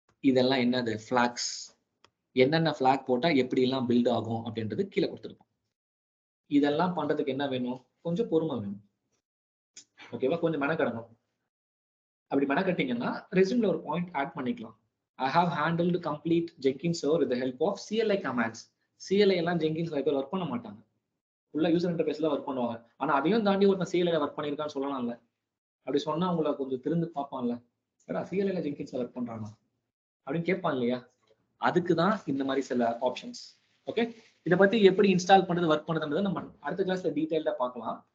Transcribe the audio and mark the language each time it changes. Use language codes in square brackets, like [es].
[ta] இதெல்லாம் என்னது, ஃபிளாக்ஸ், என்னென்ன ஃபிளாக் போட்டா எப்படி எல்லாம் பில்ட் ஆகும் அப்படின்றது கீழே கொடுத்துருப்போம். இதெல்லாம் பண்றதுக்கு என்ன வேணும், கொஞ்சம் பொறுமை வேணும். ஓகேவா? கொஞ்சம் மெனக்கடணும். அப்படி மெனக்கட்டிங்கன்னா ரெஸ்யூம்ல ஒரு பாயிண்ட் ஆட் பண்ணிக்கலாம். [en] I have handled complete Jenkins server with the help of CLI commands. [ta] CLI எல்லாம் ஜெங்கின்ஸ் நிறைய பேர் ஒர்க் பண்ண மாட்டாங்க, உள்ள யூசர் இன்டர்ஃபேஸ்ல ஒர்க் பண்ணுவாங்க. ஆனா அதையும் தாண்டி ஒருத்தன் CLI ஒர்க் பண்ணியிருக்கான்னு சொல்லலாம்ல. அப்படி சொன்னா உங்களை கொஞ்சம் திருந்து பார்ப்பான்ல, CLI ஜெங்கின்ஸ் ஒர்க் பண்றாங்க அப்படின்னு கேட்பான் இல்லையா? அதுக்கு தான் இந்த மாதிரி சில ஆப்ஷன்ஸ். ஓகே, இதை பத்தி எப்படி இன்ஸ்டால் பண்றது, ஒர்க் பண்றதுன்றதை நம்ம அடுத்த கிளாஸ்ல டீடைல்டா பார்க்கலாம்.